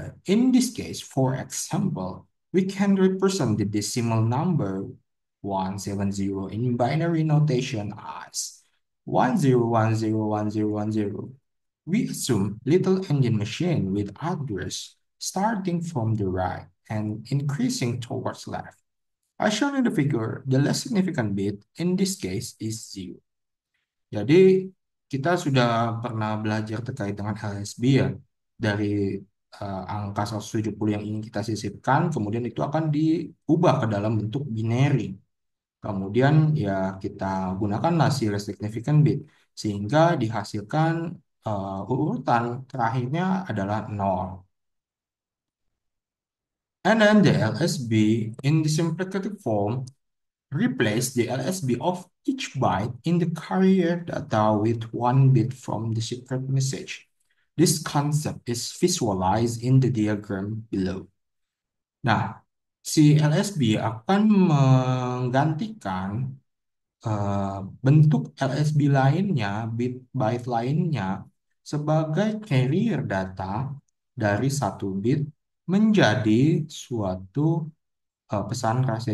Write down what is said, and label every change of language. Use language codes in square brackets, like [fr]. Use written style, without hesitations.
[en] In this case, for example, we can represent the decimal number 170 in binary notation as 10101010. We assume little engine machine with address starting from the right and increasing towards left. As shown in the figure, the less significant bit in this case is zero. [id] Jadi kita sudah pernah belajar terkait dengan LSB ya dari angka 170 yang ingin kita sisipkan, kemudian itu akan diubah ke dalam bentuk binary. Kemudian ya kita gunakan hasil significant bit sehingga dihasilkan urutan terakhirnya adalah 0. [en] And then the LSB in the simplified form replace the LSB of each byte in the carrier data with one bit from the secret message. This concept is visualized in the diagram below. [id] Nah, si LSB akan menggantikan bentuk LSB lainnya, bit byte lainnya, sebagai carrier data dari satu bit menjadi suatu pesan rahasia.